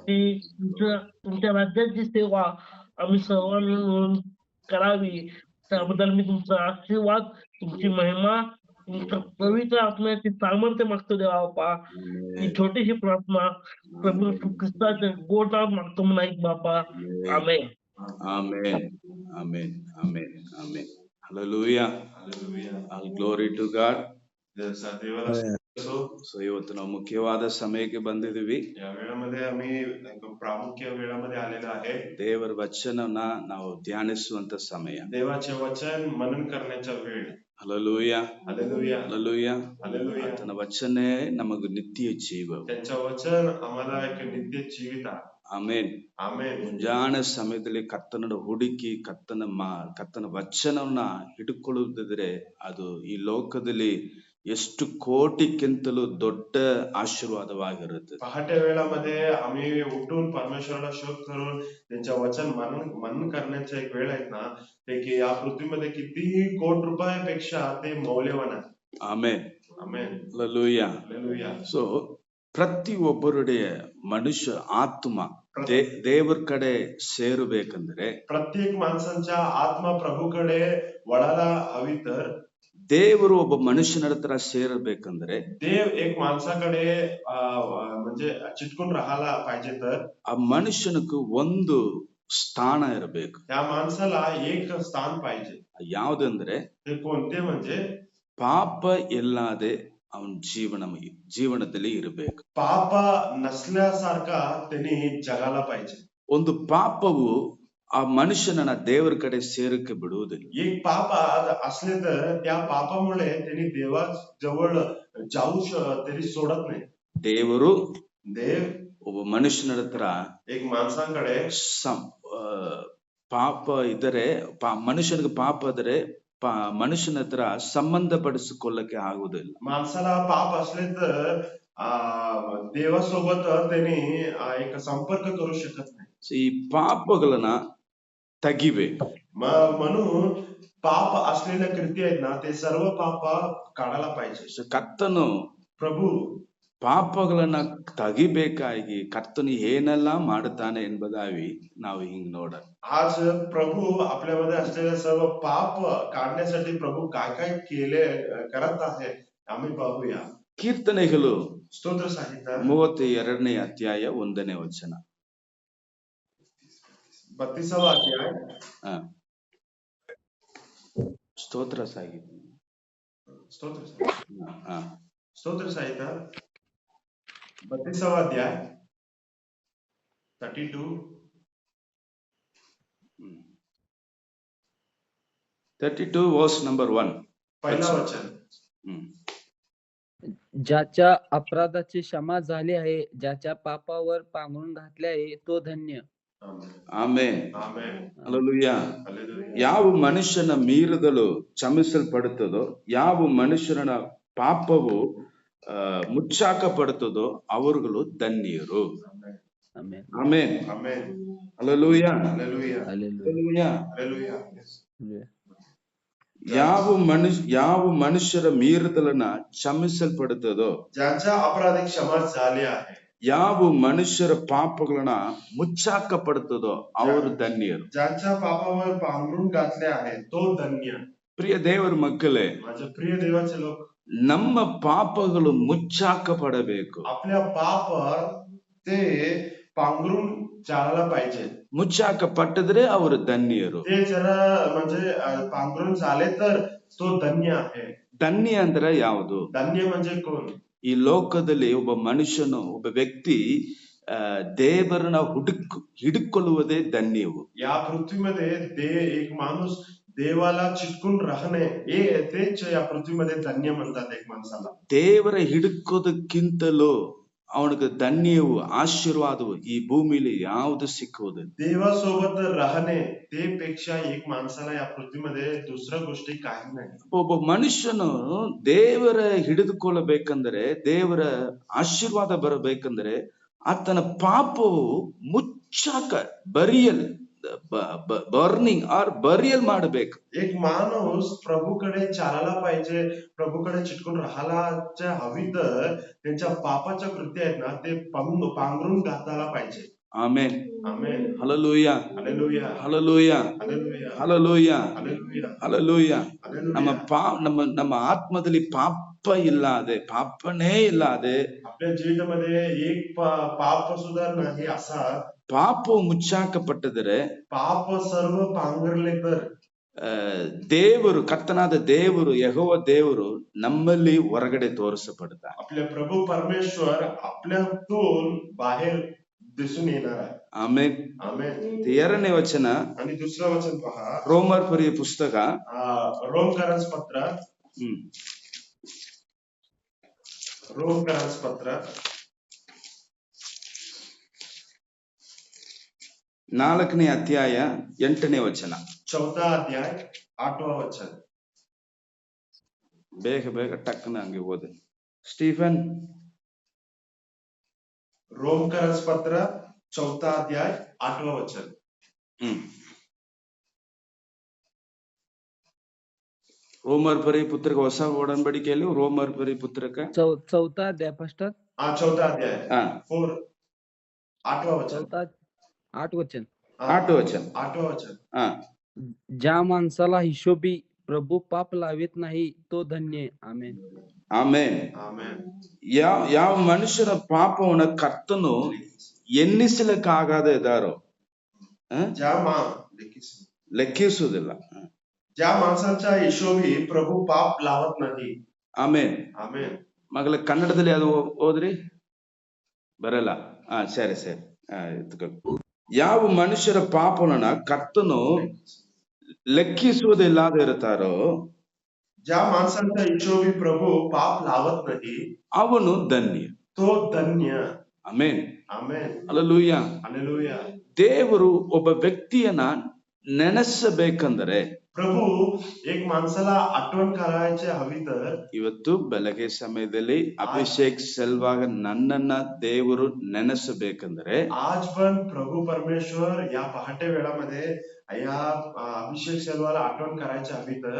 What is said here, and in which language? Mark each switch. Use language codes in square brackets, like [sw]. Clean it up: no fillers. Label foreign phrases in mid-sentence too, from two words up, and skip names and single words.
[mr] की तुमच्या राज्याची सेवा आम्ही सर्वांनी मिळून करावी. त्याबद्दल मी तुमचा आशीर्वाद, तुमची महिमा, तुमचं पवित्र आत्म्याची सामर्थ्य मागतो देवा. ही Amen. छोटीशी प्रार्थना प्रभू येशू ख्रिस्ताच्या गोड नावात मागतो म्हणून बापा. Amen. आमेन. [en] Amen. Amen. Amen. Amen. Hallelujah. All glory to God. [kn] ದೇವರ ಸ್ತೋತ್ರ. ಸೊ ಇವತ್ತು ನಾವು ಮುಖ್ಯವಾದ ಸಮಯಕ್ಕೆ ಬಂದಿದ್ದೀವಿ. [mr] या वेळामध्ये आम्ही एक प्रामुख्य वेळामध्ये आलेलो आहे. [kn] ದೇವರ ವಚನನ ನಾವು ಧ್ಯಾನಿಸುವಂತ ಸಮಯ. [mr] देवाचे वचन मनन करण्याचा वेळ. Hallelujah. हालेलुया. Hallelujah. हालेलुया. [kn] ಆತನ ವಚನೇ ನಮಗೆ ನಿತ್ಯ ಜೀವ. [mr] त्यांचं वचन आम्हाला एक नित्य जीवित आहे. [kn] ಆಮೇನ್. ಆಮೆನ್. ಮುಂಜಾನೆ ಸಮಯದಲ್ಲಿ ಕರ್ತನ ಹುಡುಕಿ ಕರ್ತನ ವಚನವನ್ನ ಹಿಡ್ಕೊಳ್ಳುವುದಿದ್ರೆ ಅದು ಈ ಲೋಕದಲ್ಲಿ ಎಷ್ಟು ಕೋಟಿಕ್ಕಿಂತಲೂ ದೊಡ್ಡ ಆಶೀರ್ವಾದವಾಗಿರುತ್ತದೆ. [mr] पहाटे वेळामध्ये आम्ही उठून परमेश्वराला शोध करून त्यांच्या वचन मनन करण्याचा एक वेळ आहे ना, ते की या पृथ्वीमध्ये कितीही कोटी रुपयापेक्षा ते मौल्यवान आहे. [kn] ಆಮೇನ್. ಆಮೆನ್. ಹಲ್ಲೆಲೂಯಾ. [mr] हालेलुया. [kn] ಸೊ ಪ್ರತಿಯೊಬ್ಬರುடைய ಮನುಷ್ಯ ಆತ್ಮ ದೇವರ ಕಡೆ ಸೇರಬೇಕಂದ್ರೆ [mr] प्रत्येक माणसांच्या आत्मा प्रभूकडे वळायला हवी तर [kn] ದೇವರು ಒಬ್ಬ ಮನುಷ್ಯನ ಹತ್ರ ಸೇರಬೇಕಂದ್ರೆ [mr] देव एक माणसाकडे म्हणजे चिटकून राहायला पाहिजे तर [kn] ಆ ಮನುಷ್ಯನಿಗೆ ಒಂದು ಸ್ಥಾನ ಇರಬೇಕು. [mr] त्या माणसाला एक स्थान पाहिजे. [kn] ಯಾವುದಂದ್ರೆ [mr] ते कोणते म्हणजे [kn] ಪಾಪ ಇಲ್ಲದೆ ಅವನ ಜೀವನದಲ್ಲಿ ಇರಬೇಕು. [mr] पाप नसल्यासारखा त्यांनी जगाला पाहिजे. [kn] ಒಂದು ಪಾಪವು ಆ ಮನುಷ್ಯನನ್ನ ದೇವರ ಕಡೆ ಸೇರಕ್ಕೆ ಬಿಡುವುದಿಲ್ಲ. [mr] एक पाप असले तर त्या पापामुळे त्यांनी देवा जवळ जाऊ त्यांनी सोडत नाही. [kn] ದೇವರು [mr] देव [kn] ಒಬ್ಬ ಮನುಷ್ಯನ ಹತ್ರ [mr] एक माणसांकडे [kn] ಪಾಪ ಇದ್ದರೆ ಮನುಷ್ಯನಿಗೆ ಪಾಪ ಆದರೆ ಮನುಷ್ಯನ ಹತ್ರ ಸಂಬಂಧ ಪಡಿಸಿಕೊಳ್ಳಕ್ಕೆ ಆಗುವುದಿಲ್ಲ. [mr] माणसाला पाप असले तर देवासोबत त्यांनी एक संपर्क करू शकत नाही. [kn] ಈ ಪಾಪಗಳನ್ನ ತೆಗಿಬೇಕು. [mr] म्हणून पाप असलेल्या कृती आहेत ना, ते सर्व पाप काढायला पाहिजे. [kn] ಕರ್ತನು [mr] प्रभू [kn] ಪಾಪಗಳನ್ನ ತೆಗಿಬೇಕಾಗಿ ಕರ್ತನು ಏನೆಲ್ಲ ಮಾಡುತ್ತಾನೆ ಎಂಬುದಾಗಿ ನಾವು ಹಿಂಗ್ ನೋಡೋಣ. [mr] आज प्रभू आपल्यामध्ये असलेले सर्व पाप काढण्यासाठी प्रभू काय काय केले करत आहे आम्ही पाहूया. [kn] ಕೀರ್ತನೆಗಳು ಸ್ತೋತ್ರ ಸಾಹಿತ್ಯ 32ನೇ ಅಧ್ಯಾಯ 1ನೇ ವಚನ. [mr] 32वा अध्याय. [kn] ಸ್ತೋತ್ರ ಸಾಹಿತ್ಯ. [mr] स्तोत्र साहित्य 32वा अध्याय [en] 32 verse number 1. [mr] पहिला वचन. ज्याच्या अपराधाची क्षमा झाली आहे, ज्याच्या पापावर पांघरून घातले आहे, तो धन्य. [kn] ಆಮೆನ್. ಆಮೆನ್. ಹಲ್ಲೆಲೂಯಾ. [mr] हालेलुया. [kn] ಯಾವ ಮನುಷ್ಯನ ಮೀರಿದಲು ಕ್ಷಮಿಸಲ್ಪಡುತ್ತದೋ, ಯಾವ ಮನುಷ್ಯನ ಪಾಪವು ಮುಚ್ಚಾಕಪಡುತ್ತದೋ ಅವರುಗಳು ಧನ್ಯರು. ಆಮೆನ್. ಆಮೆನ್. [mr] आमेन. [kn] ಹಲ್ಲೆಲೂಯಾ. [mr] हालेलुया. हालेलुया. [kn] ಹಲ್ಲೆಲೂಯಾ. [mr] हालेलुया. [kn] ಯಾವ ಮನುಷ್ಯರ ಮೀರಿದಲನ್ನ ಕ್ಷಮಿಸಲ್ಪಡುತ್ತದೋ, [mr] ज्यांच्या अपराधी क्षमा झाले आहे, [kn] ಯಾವ ಮನುಷ್ಯರ ಪಾಪಗಳನ್ನ ಮುಚ್ಚಾಕಪಡುತ್ತದೋ ಅವರು ಧನ್ಯರು. [mr] ज्यांच्या पापावर पांघरून घातले आहे तो धन्य. [kn] ಪ್ರಿಯ ದೇವರ ಮಕ್ಕಳೇ, [mr] माझे प्रिय देवाचे लोक, [kn] ನಮ್ಮ ಪಾಪಗಳು ಮುಚ್ಚಾಕಪಡಬೇಕು. [mr] आपल्या पाप ते पांघरून जायला पाहिजे. [kn] ಮುಚ್ಚಾಕಪಟ್ಟಿದ್ರೆ ಅವರು ಧನ್ಯರು. [mr] ते जर म्हणजे पांघरून झाले तर तो धन्य आहे. [kn] ಧನ್ಯ ಅಂದ್ರೆ ಯಾವುದು? [mr] धन्य म्हणजे कोण? [kn] ಈ ಲೋಕದಲ್ಲಿ ಒಬ್ಬ ಮನುಷ್ಯನು, ಒಬ್ಬ ವ್ಯಕ್ತಿ ದೇವರನ್ನ ಹಿಡ್ಕೊಳ್ಳುವುದೇ ಧನ್ಯವು. [mr] या पृथ्वीमध्ये एक माणूस देवाला चिटकून राहणे तेच या पृथ्वीमध्ये धन्य म्हणतात एक माणसाला. [kn] ದೇವರ ಹಿಡುಕೋದಕ್ಕಿಂತಲೂ ಅವನಿಗೆ ಧನ್ಯವು ಆಶೀರ್ವಾದವು ಈ ಭೂಮಿಲಿ ಯಾವುದು ಸಿಕ್ಕುವುದಿಲ್ಲ. [mr] देवासोबत राहणे ते पेक्षा एक माणसाला या पृथ्वीमध्ये दुसऱ्या गोष्टी काही नाही. [kn] ಒಬ್ಬ ಮನುಷ್ಯನು ದೇವರ ಹಿಡಿದುಕೊಳ್ಳಬೇಕಂದ್ರೆ, ದೇವರ ಆಶೀರ್ವಾದ ಬರಬೇಕಂದ್ರೆ ಆತನ ಪಾಪವು ಮುಚ್ಚಾಕ [en] burning or burial [kn] ಮಾಡಬೇಕು. [mr] एक माणूस प्रभूकडे चालायला पाहिजे, प्रभूकडे चिटकून राहायला हवी तर त्यांच्या पापाच्या कृत्य आहेत ना ते पांघरून घातायला पाहिजे. [kn] ಆಮೆನ್. [mr] आमेन. [kn] ಹಲ್ಲೆಲೂಯಾ, [mr] हालेलुया, [kn] ಹಲ್ಲೆಲೂಯಾ, [mr] हालेलुया, [kn] ಹಲ್ಲೆಲೂಯಾ, [mr] हालेलुया, [kn] ಹಲ್ಲೆಲೂಯಾ. ನಮ್ಮ [mr] हालेलुया. [kn] ನಮ್ಮ ಆತ್ಮದಲ್ಲಿ ಪಾಪ ಇಲ್ಲದೆ, ಪಾಪನೇ ಇಲ್ಲದೆ, [mr] आपल्या जीवितामध्ये एक पाप सुद्धा नाही असा [kn] ಪಾಪವು ಮುಚ್ಚಾಕಪಟ್ಟಿದರೆ [mr] पाप सर्व पांघरले तर [kn] ದೇವರು, ಕರ್ತನಾದ ದೇವರು, ಯೆಹೋವ ದೇವರು ನಮ್ಮಲ್ಲಿ ಹೊರಗಡೆ ತೋರಿಸಪಡ್ತಾರೆ. [mr] आपले प्रभू परमेश्वर आपल्यातून बाहेर दिसून येणार आहे. [kn] ಆಮೆನ್. [mr] आमेन. [kn] ಎರಡನೇ ವಚನ [mr] आणि दुसरं वचन पहा, [kn] ರೋಮರ್ ಪುರಿಯ ಪುಸ್ತಕ [mr] रोमकरांस पत्र, रोमकरांस पत्र [kn] 4ನೇ ಅಧ್ಯಾಯ 8ನೇ ವಚನ. [mr] 4th अध्याय 8वा वचन. [kn] ಬೇಗ ಬೇಗ ಟಕ್ಕನ ಹಂಗೆ ಓದಿ ಸ್ಟೀಫನ್. [mr] रोमकरांस पत्र 4th अध्याय 8वा वचन. [kn] ರೋಮರ್ ಪರಿ ಪುತ್ರಕ ಹೊಸ ಒಡಂಬಡಿಕೆಯಲ್ಲಿ ರೋಮರ್ ಪರಿ ಪುತ್ರಕ [mr] 4th अध्याय पास्टर. 4th अध्याय 4 8वा वचन. 8 वचन. 8 वचन. 8वा वचन. ज्या माणसाला हिशोबी प्रभू पाप लावित नाही तो धन्य. आमेन. [kn] ಆಮೆನ್. [mr] आमेन. [kn] ಯಾವ ಮನುಷ್ಯನ ಪಾಪವನ್ನ ಕರ್ತನು ಎನ್ನಿಸಲಿಕ್ಕಾಗದೆ ಇದ್ದಾರೋ, ಲೆಕ್ಕಿಸುವುದಿಲ್ಲ. [mr] ज्या माणसांच्या हिशोबी प्रभू पाप लावत नाही. [kn] ಆಮೆನ್. आमेन. ಮಗಳ ಕನ್ನಡದಲ್ಲಿ ಅದು ಓದ್ರಿ, ಬರಲ್ಲ. ಸರಿ ಸರಿ. ಯಾವ ಮನುಷ್ಯರ ಪಾಪವನ್ನ ಕರ್ತನು ಲೆಕ್ಕಿಸುವುದಿಲ್ಲದೆ ಇರ್ತಾರೋ, [mr] ज्या माणसांच्या हिशोबी प्रभू पाप लावत नाही [kn] ಅವನು ಧನ್ಯ. [mr] तो धन्य. [kn] ಆಮೆನ್. [mr] आमेन. [kn] ಹಲ್ಲೆಲೂಯಾ. [mr] हालेलुया. [kn] ದೇವರು ಒಬ್ಬ ವ್ಯಕ್ತಿಯನ್ನ ನೆನೆಸಬೇಕಂದ್ರೆ, [mr] प्रभू एक माणसाला आठवण करायची हवी तर [kn] ಇವತ್ತು ಬೆಳಗ್ಗೆ ಸಮಯದಲ್ಲಿ ಅಭಿಷೇಕ್ ಸೆಲ್ವಾಗ ನನ್ನನ್ನ ದೇವರು ನೆನೆಸಬೇಕಂದ್ರೆ, [mr] आज पण प्रभू परमेश्वर या पहाटे वेळामध्ये या अभिषेक सेल्वाला आठवण करायची हवी तर